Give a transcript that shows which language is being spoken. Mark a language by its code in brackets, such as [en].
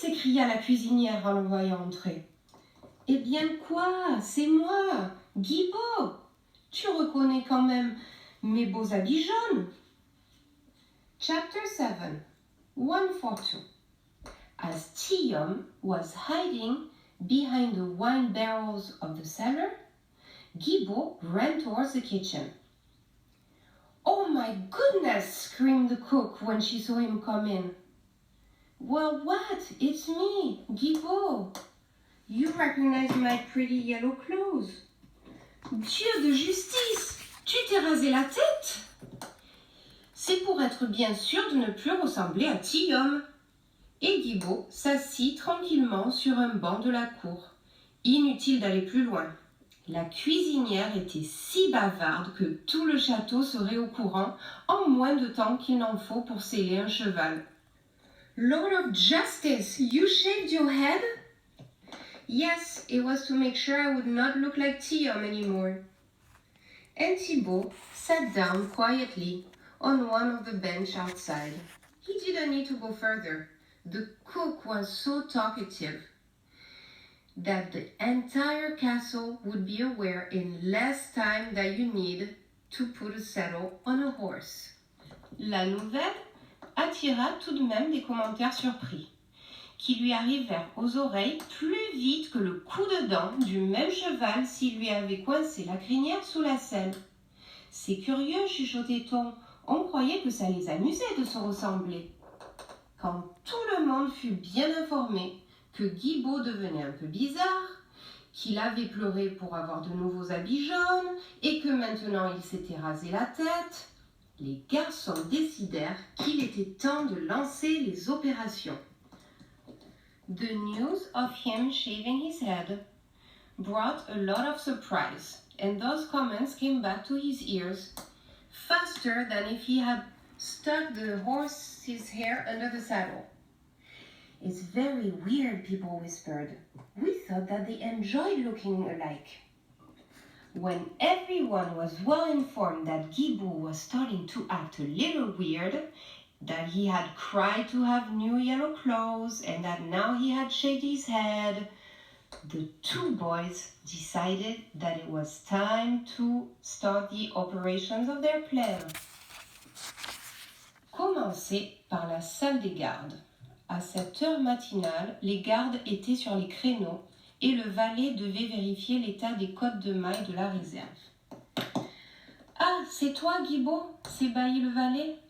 [fr] s'écria la cuisinière en le voyant entrer. « Eh bien quoi? C'est moi, Guibaud! Tu reconnais quand même mes beaux habits jaunes !» [en] Chapter 7. 1 for 2. As Tillaume was hiding behind the wine barrels of the cellar, Guibaud ran towards the kitchen. "Oh my goodness!" screamed the cook when she saw him come in. "Well, what? It's me, Guibaud. You recognize my pretty yellow clothes." [fr] Dieu de justice! Tu t'es rasé la tête? C'est pour être bien sûr de ne plus ressembler à Tillaume. Et Guibaud s'assit tranquillement sur un banc de la cour. Inutile d'aller plus loin. La cuisinière était si bavarde que tout le château serait au courant en moins de temps qu'il n'en faut pour sceller un cheval. [en] "Lord of Justice, you shaved your head?" "Yes, it was to make sure I would not look like Tillaume anymore." And Thibault sat down quietly on one of the bench outside. He didn't need to go further. The cook was so talkative that the entire castle would be aware in less time than you need to put a saddle on a horse. [fr] La nouvelle attira tout de même des commentaires surpris, qui lui arrivèrent aux oreilles plus vite que le coup de dent du même cheval s'il lui avait coincé la crinière sous la selle. « C'est curieux, chuchotait-on, on croyait que ça les amusait de se ressembler. » Quand tout le monde fut bien informé que Guibaud devenait un peu bizarre, qu'il avait pleuré pour avoir de nouveaux habits jaunes et que maintenant il s'était rasé la tête, les garçons décidèrent qu'il était temps de lancer les opérations. [en] The news of him shaving his head brought a lot of surprise, and those comments came back to his ears faster than if he had stuck the horse's hair under the saddle. "It's very weird," people whispered. "We thought that they enjoyed looking alike." When everyone was well informed that Guibaud was starting to act a little weird, that he had cried to have new yellow clothes, and that now he had shaved his head, the two boys decided that it was time to start the operations of their plan. [fr] Commencez par la salle des gardes. À cette heure matinale, les gardes étaient sur les créneaux et le valet devait vérifier l'état des cottes de mailles de la réserve. « Ah, c'est toi, Guibaud » s'ébahit le valet.